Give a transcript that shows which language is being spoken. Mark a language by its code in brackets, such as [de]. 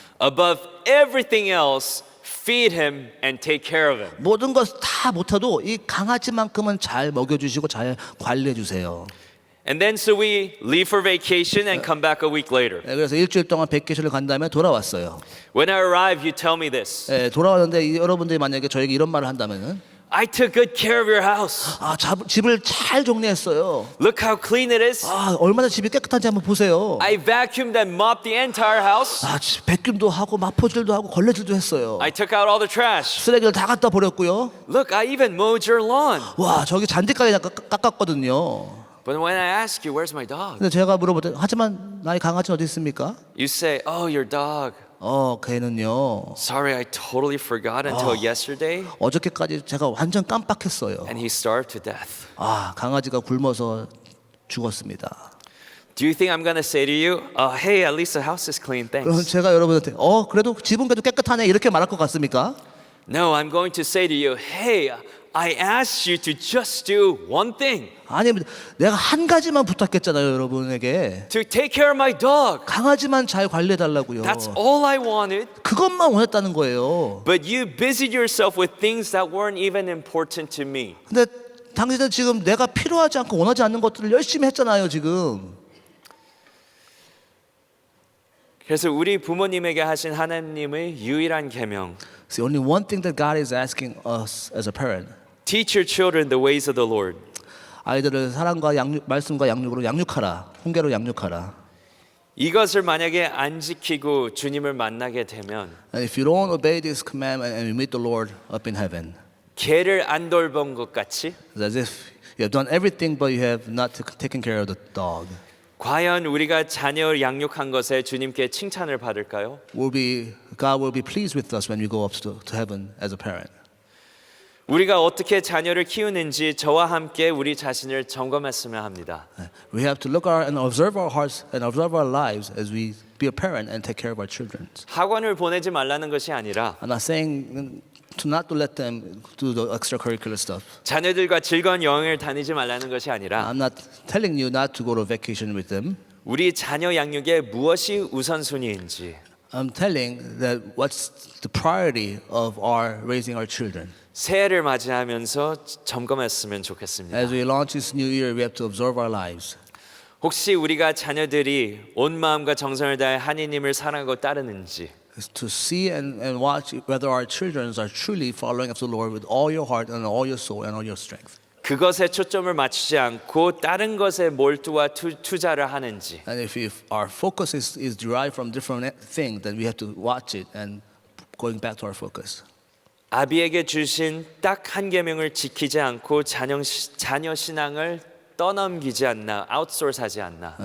[en] Above everything else, feed him and take care of him. [ko] 모든 것 다 못해도 이 강아지만큼은 잘 먹여주시고 잘 관리해 주세요. [en] And then so we leave for vacation and come back a week later. [ko] 그래서 일주일 동안 베케이션을 간 다음에 돌아왔어요. [en] When I arrive, you tell me this. [ko] 돌아왔는데 여러분들이 만약에 저에게 이런 말을 한다면은 [en] I took good care of your house. [ko] 집을 잘 정리했어요. [en] Look how clean it is. [ko] 얼마나 집이 깨끗한지 한번 보세요. [en] I vacuumed and mopped the entire house. [ko] 백균도 하고 마포질도 하고 걸레질도 했어요. [en] I took out all the trash. [ko] 쓰레기를 다 갖다 버렸고요. [en] Look, I even mowed your lawn. [ko] 와, 저기 잔디까지 깎았거든요. [en] But when I ask you, where's my dog? [ko] 근데 제가 물어볼 때, 하지만 나의 강아지는 어디 있습니까? [en] You say, oh, your dog. [ko] 걔는요. [en] Sorry, I totally forgot until yesterday. [ko] 어저께까지 제가 완전 깜빡했어요. [en] And he starved to death. [ko] 강아지가 굶어서 죽었습니다. [en] Do you think I'm going to say to you, hey, at least the house is clean, [ko] 그럼 [en] thanks? [ko] 제가 여러분한테 그래도 집은 그래도 깨끗하네 이렇게 말할 것 같습니까? [en] No, I'm going to say to you, hey, I asked you to just do one thing. [ko] 아니, 내가 한 가지만 부탁했잖아요, 여러분에게. [en] To take care of my dog. [ko] 강아지만 잘 관리해 달라고요. [en] That's all I wanted. [ko] 그것만 원했다는 거예요. [en] But you busied yourself with things that weren't even important to me. [ko] 근데 당신은 지금 내가 필요하지 않고 원하지 않는 것들을 열심히 했잖아요, 지금. 그래서 우리 부모님에게 하신 하나님의 유일한 계명. [en] See, only one thing that God is asking us as a parent. Teach your children the ways of the Lord. [ko] 아이들을 사랑과 말씀과 양육으로 양육하라. 훈계로 양육하라. 이것을 만약에 안 지키고 주님을 만나게 되면 [en] And if you don't obey this commandment and you meet the Lord up in heaven, [ko] 개를 안 돌본 것 같이 [en] it's as if you have done everything but you have not taken care of the dog. [ko] 과연 우리가 자녀를 양육한 것에 주님께 칭찬을 받을까요? [en] God will be pleased with us when we go up to heaven as a parent. [ko] 우리가 어떻게 자녀를 키우는지 저와 함께 우리 자신을 점검했으면 합니다. [en] We have to look and observe our hearts and observe our lives as we be a parent and take care of our children. [ko] 학원을 보내지 말라는 것이 아니라 [en] I'm not saying not to let them do the extracurricular stuff. [ko] 자녀들과 즐거운 여행을 다니지 말라는 것이 아니라 [en] I'm not telling you not to go to vacation with them. [ko] 우리 자녀 양육에 무엇이 우선순위인지 [en] I'm telling that what's the priority of our raising our children. [ko] 새해를 맞이하면서 점검했으면 좋겠습니다. [en] As we launch this new year, we have to observe our lives. [ko] 혹시 우리가 자녀들이 온 마음과 정성을 다해 하나님을 사랑하고 따르는지 [en] To see and watch whether our children are truly following after the Lord with all your heart and all your soul and all your strength. [ko] 그것에 초점을 맞추지 않고 다른 것에 몰두와 투자를 하는지 [en] And if our focus is derived from different things, then we have to watch it and going back to our focus. [ko] 아비에게 주신 딱 한 계명을 지키지 않고 자녀 신앙을 떠넘기지 않나, 아웃소스하지 않나.